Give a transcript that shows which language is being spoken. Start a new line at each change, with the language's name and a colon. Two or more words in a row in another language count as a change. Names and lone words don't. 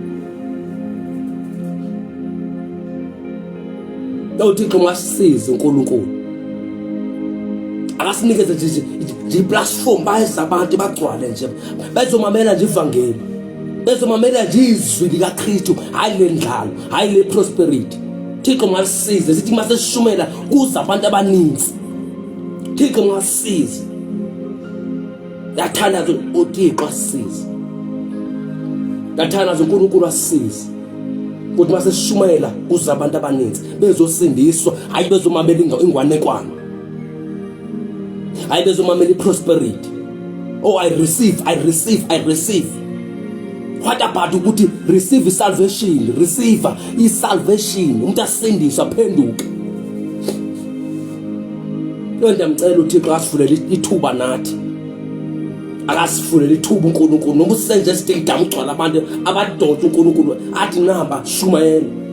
Xhosa: uThixo masisize uNkulunkulu. Akasinikeze nje platform bayeza abantu bagcwale nje. Bezomamela nje ivangeli. Bezomamela nje izwi likaKristu, hayi lendlalo, hayi le prosperity. Thixo masisize sithi masesishumela kuza abantu abaninzi. Thixo masisize. Yathanda uThixo asisize. Yathanda uNkulunkulu asisize. Ukuthi masesishumela kuza abantu abaninzi bezosindiswa, hayi bezomamela ingwanekwana. Hayi bezomamela iprosperity.
English: Oh, I receive. What about ukuthi receive salvation, receive
Xhosa: isalvation, umuntu asindiswa aphenduke. Yonke ngicela uThixo asivulele ithuba nathi. Akasifulele ithuba uNkulunkulu noma usenze stadium ugcwala abantu abadonsa uNkulunkulu athi namba shumayela.